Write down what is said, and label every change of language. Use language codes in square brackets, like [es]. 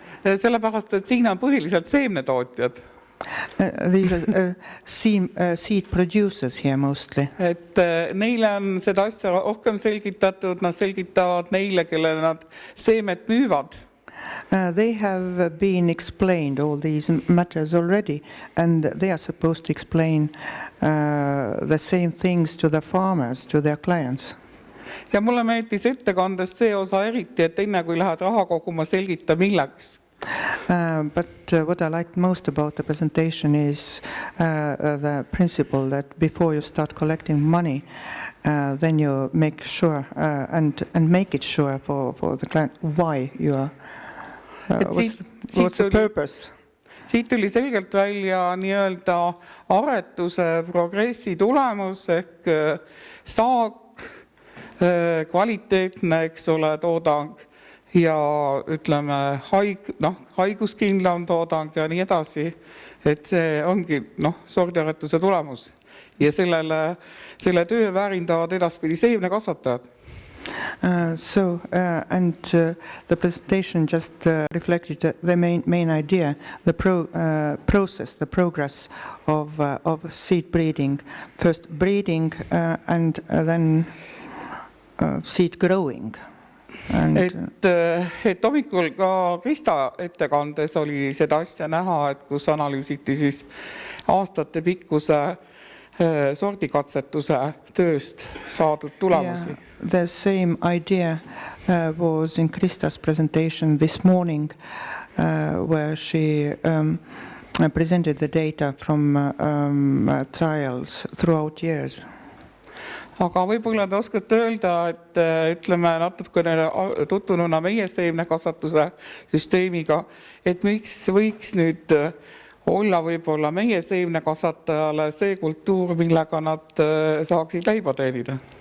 [et] Sellepärast, et siin on põhiliselt seemnetootjad. [en] These are seed producers here mostly. [et] Et neile on seda asja rohkem selgitatud, nad selgitavad neile, kelle nad seemet müüvad. [en] They have been explained all these matters already, and they are supposed to explain the same things to the farmers, to their clients. [et] Ja mulle meeldis ettekandest see osa eriti, et enne kui lähed raha koguma, selgita milleks. [en] But what I liked most about the presentation is the principle that before you start collecting money, then you make sure and make it sure for the client why you are, what's the purpose. [et] Siit tuli selgelt välja nii-öelda aretuse progressi tulemus ehk saak, kvaliteetne, eks ole, toodang ja ütleme haiguskindlam toodang ja nii edasi, et see ongi sordiaretuse tulemus ja selle töö väärindavad edaspidi seemnekasvatajad. [en] The presentation just reflected the main idea, the process, the progress of seed breeding. First breeding and then seed growing. [et] Et hommikul ka Krista ettekandes oli seda asja näha, et kus analüüsiti siis aastate pikkuse sordikatsetuse tööst saadud tulemusi. [en] The same idea was in Krista's presentation this morning where she presented the data from trials throughout years. [et] Aga võib-olla te oskate öelda, et ütleme natukene tuttununa meie seemnekasvatuse süsteemiga, et miks võiks nüüd olla võib-olla meie seemnekasvatajale see kultuur, millega nad saaksid leiba teenida?